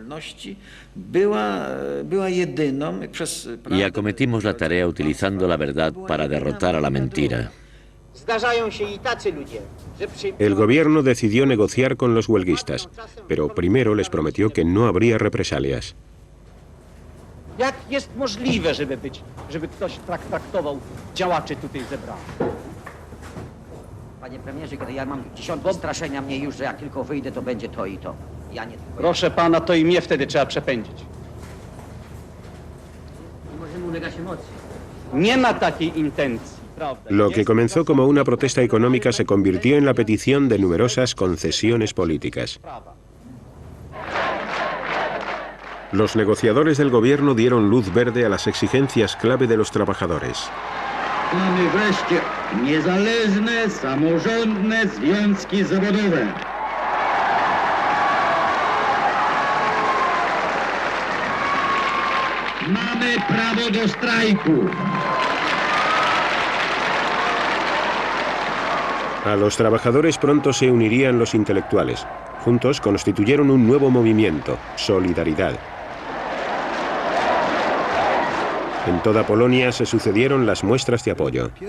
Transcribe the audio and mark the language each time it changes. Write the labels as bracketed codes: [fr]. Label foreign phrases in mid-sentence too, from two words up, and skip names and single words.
[es] Y acometimos la tarea utilizando la verdad para derrotar a la mentira. El gobierno decidió negociar con los huelguistas, pero primero les prometió que no habría represalias. [pl] Jak jest możliwe, żeby ktoś traktował działaczy tutaj zebranych? Panie premierze, kiedy ja mam 10 straszenia mnie już, że jak tylko wyjdę, to będzie to i to. Ja nie... Proszę pana, to i mnie wtedy trzeba przepędzić. Nie możemy ulegać emocji. Nie ma takiej intencji, prawda? [es] Lo que comenzó como una protesta económica se convirtió en la petición de numerosas concesiones políticas. Los negociadores del gobierno dieron luz verde a las exigencias clave de los trabajadores. [pl] Mamy wreszcie niezależne, samorządne związki zawodowe. Mamy prawo do strajku. [es] A los trabajadores pronto se unirían los intelectuales. Juntos constituyeron un nuevo movimiento, Solidaridad. En toda Polonia se sucedieron las muestras de apoyo.